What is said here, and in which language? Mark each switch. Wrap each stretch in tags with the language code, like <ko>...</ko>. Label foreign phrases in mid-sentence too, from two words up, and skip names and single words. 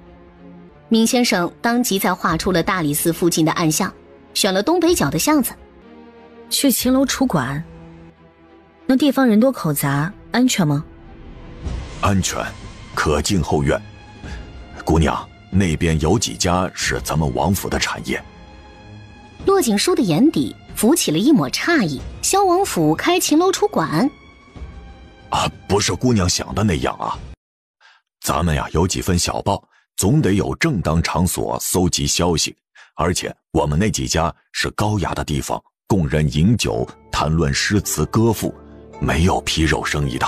<zh>閔先生當即在畫出了大理寺附近的暗巷，選了東北角的巷子。去秦樓楚館，那地方人多口雜，安全嗎？安全，可進後院。姑娘，那邊有幾家是咱們王府的產業？骆景书的眼底浮起了一抹诧異。萧王府開秦樓出館？不是姑娘想的那樣啊。咱們呀有幾份小報，总得有正当场所搜集消息，而且我們那几家是高雅的地方，供人飲酒談論詩詞歌賦，沒有皮肉生意的。</zh>